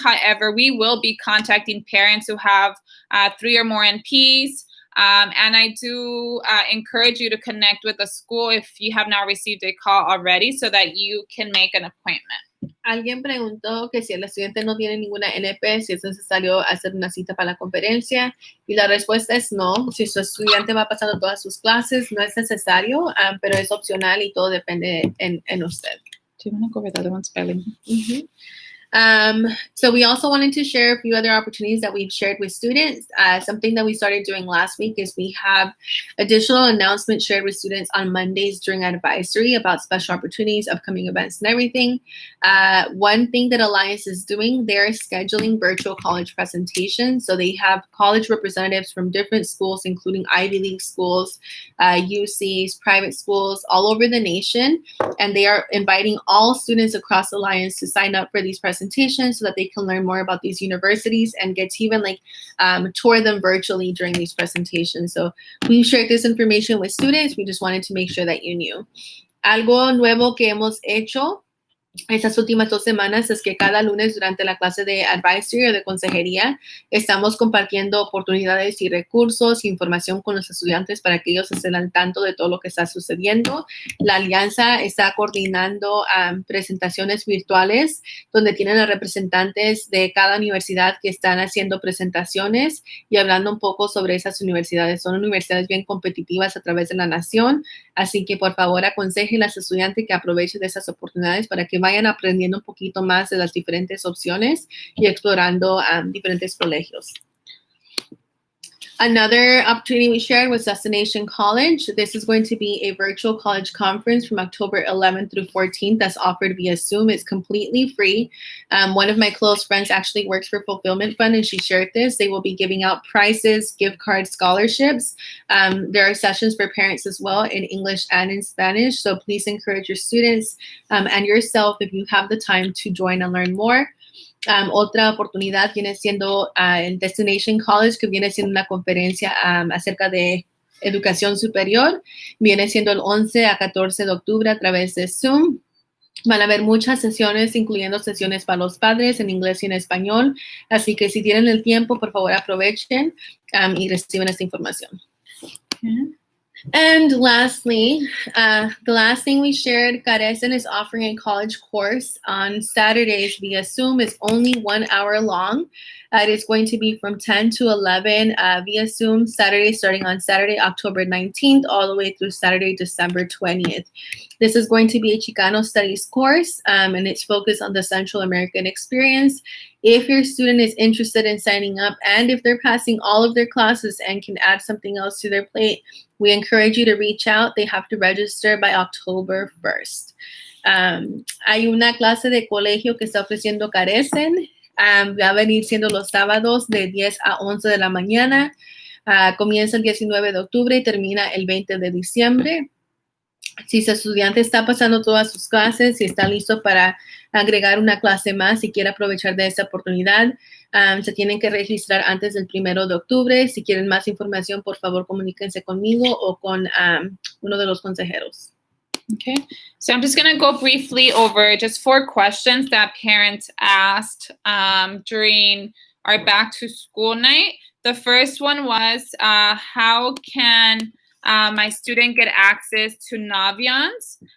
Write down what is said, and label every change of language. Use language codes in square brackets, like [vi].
[en] However, we will be contacting parents who have 3 or more NPs. And I do encourage you to connect with the school if you have not received a call already so that you can make an appointment. [es] Alguien preguntó que si el estudiante no tiene ninguna NP, si es necesario hacer una cita para la conferencia, y la respuesta es no. Si su estudiante va pasando todas sus clases, no es necesario, pero es opcional y todo depende en usted. [en] Do you want to go over the other one spelling? Mm-hmm. So we also wanted to share a few other opportunities that we've shared with students. Something that we started doing last week is we have additional announcements shared with students on Mondays during advisory about special opportunities, upcoming events, and everything. One thing that Alliance is doing, they're scheduling virtual college presentations. So they have college representatives from different schools, including Ivy League schools, UCs, private schools all over the nation. And they are inviting all students across Alliance to sign up for these presentations so that they can learn more about these universities and get to even tour them virtually during these presentations. So we shared this information with students. We just wanted to make sure that you knew. [es] Algo nuevo que hemos hecho estas últimas 2 semanas es que cada lunes durante la clase de advisory o de consejería estamos compartiendo oportunidades y recursos, información con los estudiantes para que ellos estén al tanto de todo lo que está sucediendo. La alianza está coordinando presentaciones virtuales donde tienen a representantes de cada universidad que están haciendo presentaciones y hablando un poco sobre esas universidades. Son universidades bien competitivas a través de la nación, así que por favor aconsejen a los estudiantes que aprovechen de esas oportunidades para que vayan aprendiendo un poquito más de las diferentes opciones y explorando diferentes colegios. [en] Another opportunity we shared was Destination College. This is going to be a virtual college conference from October 11th through 14th that's offered via Zoom. It's completely free. One of my close friends actually works for Fulfillment Fund, and she shared this. They will be giving out prizes, gift cards, scholarships. There are sessions for parents as well in English and in Spanish. So please encourage your students and yourself, if you have the time, to join and learn more. [es] Otra oportunidad viene siendo el Destination College, que viene siendo una conferencia acerca de educación superior. Viene siendo el 11 a 14 de octubre a través de Zoom. Van a haber muchas sesiones, incluyendo sesiones para los padres en inglés y en español. Así que si tienen el tiempo, por favor aprovechen y reciban esta información. Okay. [en] And lastly, the last thing we shared, Carecen is offering a college course on Saturdays via Zoom. It's only 1 hour long. It is going to be from 10 to 11 via Zoom, Saturday, starting on Saturday, October 19th, all the way through Saturday, December 20th. This is going to be a Chicano Studies course, and it's focused on the Central American experience. If your student is interested in signing up, and if they're passing all of their classes and can add something else to their plate, we encourage you to reach out. They have to register by October 1st. [es] Hay una clase de colegio que está ofreciendo Carecen. Va a venir siendo los sábados de 10 a 11 de la mañana. Comienza el 19 de octubre y termina el 20 de diciembre. Si su estudiante está pasando todas sus clases y está listo para agregar una clase más y quiere aprovechar de esta oportunidad, se tienen que registrar antes del 1 de octubre. Si quieren más información, por favor, comuníquense conmigo o con uno de los consejeros. [en] Okay, so I'm just going to go briefly over just 4 questions that parents asked during our back to school night. The first one was, how can my student get access to Naviance?